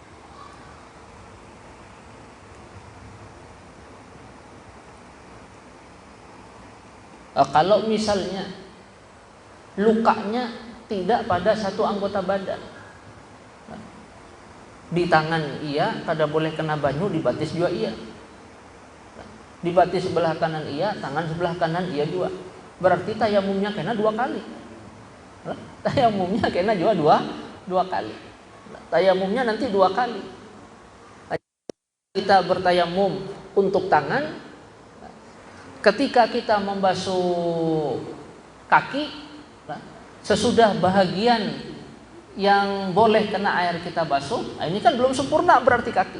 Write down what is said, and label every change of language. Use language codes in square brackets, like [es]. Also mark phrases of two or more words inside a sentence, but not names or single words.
[id] Kalau misalnya lukanya tidak pada satu anggota badan, di tangan iya, [bjn] kada boleh kena banyu, di batis juga iya. Di batis sebelah kanan iya, [id] tangan sebelah kanan iya juga. Berarti tayamumnya kena 2 kali. Tayamumnya kena juga dua kali. Tayamumnya nanti 2 kali. Kita bertayamum untuk tangan. Ketika kita membasuh kaki, sesudah bahagian yang boleh kena air kita basuh, ini kan belum sempurna berarti kaki.